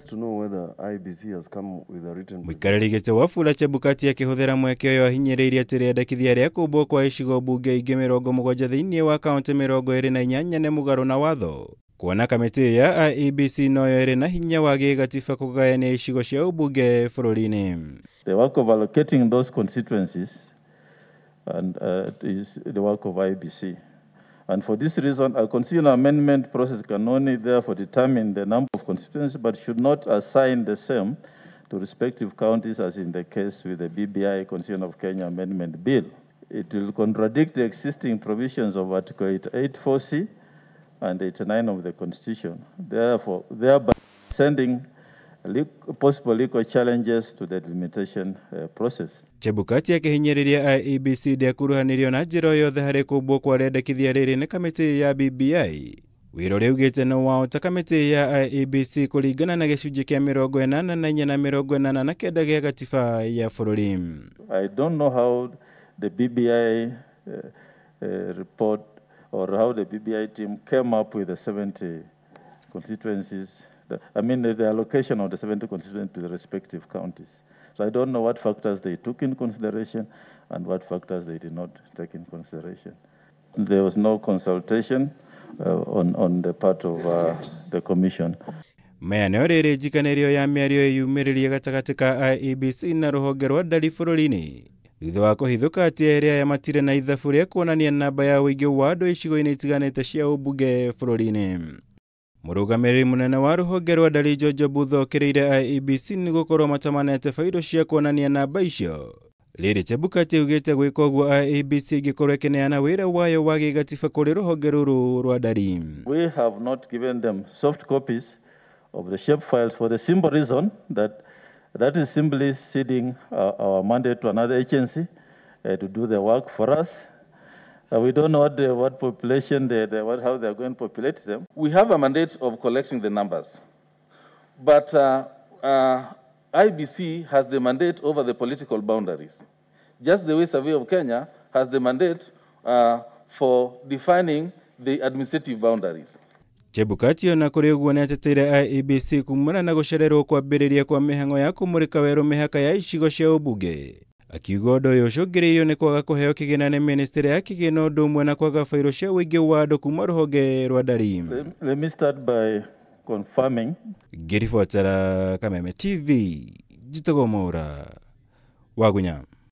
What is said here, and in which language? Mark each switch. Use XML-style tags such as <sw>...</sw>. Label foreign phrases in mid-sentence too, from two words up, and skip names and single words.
<ki>Muikariri giti Wafula Chebukati akihuthira mweke uyu ahinyiriirie ati riendekithia ria kumbwo kwa icigo bunge ingi 70 thiini wa kaunti 28 ni mugaru na watho. Kuona kamiti ya IEBC noyo iri na hinya wa gigatiba kugayania icigo cia ubunge bururi-ini.</ki> <en>The work of allocating those constituencies and is the work of IEBC. And for this reason, a constitutional amendment process can only therefore determine the number of constituencies, but should not assign the same to respective counties as in the case with the BBI Constitution of Kenya Amendment Bill. It will contradict the existing provisions of Article 84C and 89 of the Constitution, therefore, thereby sending possible legal challenges to the delimitation process.</en> <ki>Chebukati akihinyiriria IEBC ndiakuruhanirio na njira yothe hari kumbwo kwa riendekithia riri ni kamiti ya BBI. Wiro riugite no wao ta kamiti ya IEBC kuringana na gicunji kia 84 na 89 gia gatiba ya bururi.</ki> <en>I don't know how the BBI report or how the BBI team came up with the 70 constituencies, the allocation of the 70 constituencies to the respective counties. So I don't know what factors they took in consideration and what factors they did not take in consideration. There was no consultation on the part of the commission.</en> <ki>Meaneo riri njikanirio ya miario yumiririe gatagati ka IEBC na ruhonge rwa ndari bururi-ini thutha wa kuhithuka ati eria ya matire na ithabu ria kuonania namba ya uingi wa andu icigo-ini itiganite cia ubunge bururi-ini. Murugamiriri munene wa ruhonge rwa ndari George Obutho okiriire IEBC ni gukorwo matamanete fairo cia kuonania namba icio. Riri Chebukati ugite gwika uguo IEBC igikorwo ikineana wira wayo wa gigatiba kuri ruhonge ruru rwa ndari.</ki> <en>We have not given them soft copies of the shape files for the simple reason that is simply ceding our mandate to another agency to do the work for us. We don't know what population, how they are going to populate them. We have a mandate of collecting the numbers, but IEBC has the mandate over the political boundaries, just the way Survey of Kenya has the mandate for defining the administrative boundaries.</en> <ki>Chebukati ona kuri uguo neteteire IEBC kumana na gucererwo kwambiriria kwa mihango ya kumurika weru mihaka ya icigo cia ubunge. Akiuga undu uyu ucungiriirio ni kwaga kuheo kigina ni ministry ya kigina undu umwe na kwaga fairo cia uingi wa andu kuma ruhonge rwa ndari.</ki> <en>Let me start by confirming.</en> <ki>Ngiribuatara Kameme TV, Jitogo Mwaura, Wagunya.</ki>